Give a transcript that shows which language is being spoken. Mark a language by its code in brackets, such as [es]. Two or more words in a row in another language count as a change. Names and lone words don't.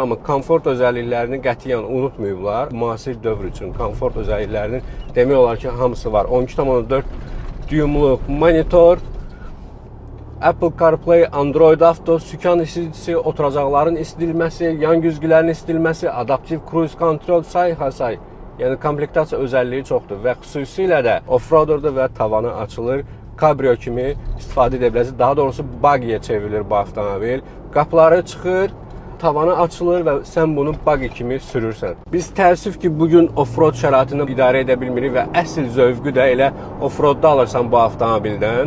[az] Amma komfort özəlliklərini qətiyyən unutmayıblar. Müasir dövr üçün komfort özəlliklərinin demək olar ki, hamısı var. 12,4 düymlük monitor, Apple CarPlay, Android Auto, sükan isiticisi, oturacaqların isidilməsi, yan güzgülərin isidilməsi, adaptiv [en] cruise control, [az] say. Yəni komplektasiya özəlliyi çoxdur və xüsusilə də offroaderdə və tavanı açılır. Cabrio kimi istifadə edə bilərsiniz. Daha doğrusu buggy'yə çevrilir bu avtomobil. Qapıları çıxır, tavanı açılır və sən bunu buggy kimi sürürsən. Biz təəssüf ki, bugün offroad şəraitini idarə edə bilmirik və əsl zövqü də elə offroadda alırsan bu avtomobildən.